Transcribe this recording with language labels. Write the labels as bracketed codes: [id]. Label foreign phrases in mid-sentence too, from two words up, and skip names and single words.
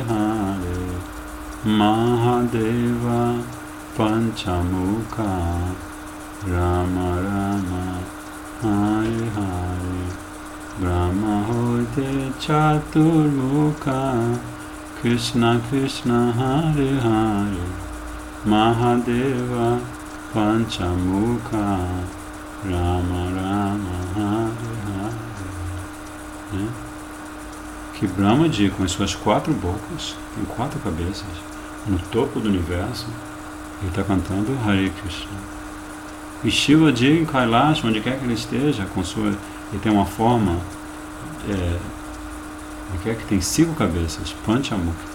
[sa] Hare Mahadeva Panchamukha Rama Rama Hare Hare Brahma Hote Chaturmukha Krishna Krishna Hare Hare Mahadeva Panchamukha Rama Rama Hare Hare, [pt] né? Que Brahmaji, com as suas 4 bocas, tem 4 cabeças, no topo do universo, ele está cantando Hare Krishna. E Shiva de Kailash, onde quer que ele esteja, ele tem uma forma que tem 5 cabeças, Panchamukha.